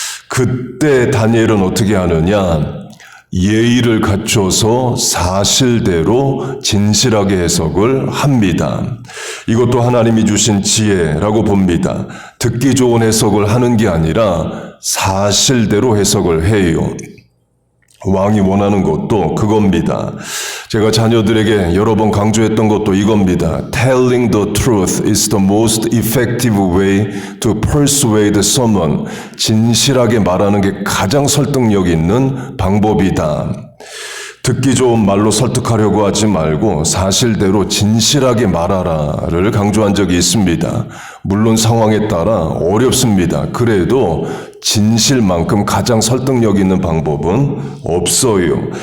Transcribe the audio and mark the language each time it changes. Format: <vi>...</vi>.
<ko>그때 다니엘은 어떻게 하느냐? 예의를 갖춰서 사실대로 진실하게 해석을 합니다. 이것도 하나님이 주신 지혜라고 봅니다. 듣기 좋은 해석을 하는 게 아니라 사실대로 해석을 해요. 왕이 원하는 것도 그겁니다. 제가 자녀들에게 여러 번 강조했던 것도 이겁니다.</ko> <en>Telling the truth is the most effective way to persuade someone.</en> <ko>진실하게 말하는 게 가장 설득력 있는 방법이다. 듣기 좋은 말로 설득하려고 하지 말고 사실대로 진실하게 말하라를 강조한 적이 있습니다. 물론 상황에 따라 어렵습니다. 그래도 진실만큼 가장 설득력 있는 방법은 없어요.</ko>